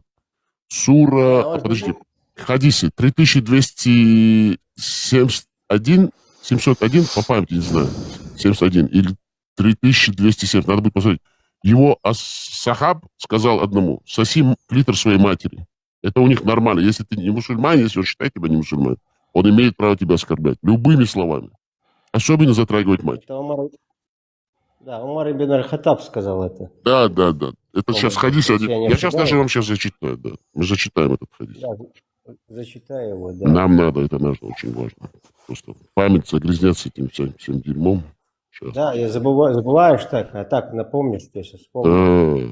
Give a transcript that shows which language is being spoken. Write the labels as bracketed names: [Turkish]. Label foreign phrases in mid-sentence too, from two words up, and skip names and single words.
[Russian] Сура, подожди, хадисы 3271, 701, по памяти не знаю, 71 или 3207, надо будет посмотреть. Его сахаб сказал одному: соси клитор своей матери. Это у них нормально. Если ты не мусульманин, если он считает тебя не мусульманин, он имеет право тебя оскорблять любыми словами. Особенно затрагивать мать. Это Умар ибн аль-Хаттаб сказал это. Да. Это сейчас хадис. Я сейчас даже вам зачитаю, да. Мы зачитаем этот хадис. Да, зачитай его, да. Нам надо, это нужно, очень важно. Просто память загрязнется этим всем дерьмом. Сейчас. Да, я забываешь так, а так напомнишь, что я сейчас вспомню.